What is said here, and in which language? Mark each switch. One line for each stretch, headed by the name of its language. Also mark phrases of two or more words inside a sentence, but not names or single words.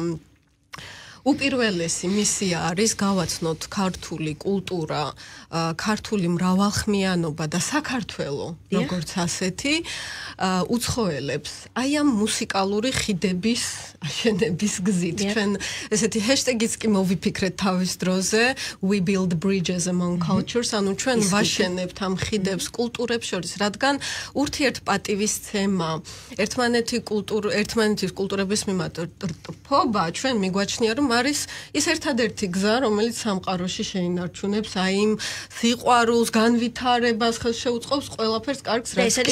Georgian: უპირველესი მისია არის გავაცნოთ ქართული კულტურა, ქართული მრავალხმიანობა და საქართველო, როგორც ასეთი, უცხოელებს აი ამ მუსიკალური ხიდების აშენების გზით. ჩვენ ესეთი ჰეშტეგიც კი მოვიფიქრეთ თავის დროზე,
English: we build bridges among cultures,
Georgian: ანუ ჩვენ ვაშენებთ ამ ხიდებს კულტურებს შორის, რადგან ურთიერთპატივისცემა, ერთმანეთის კულტურების მიმართ რფობა ჩვენ მიგვაჩნია რომ არის ის ერთადერთი გზა, რომელიც სამყაროში შეინარჩუნებს აი იმ სიყვარულს, განვითარებას, ხელს შეუწყობს ყველაფერს კარგს, რაც კი არის.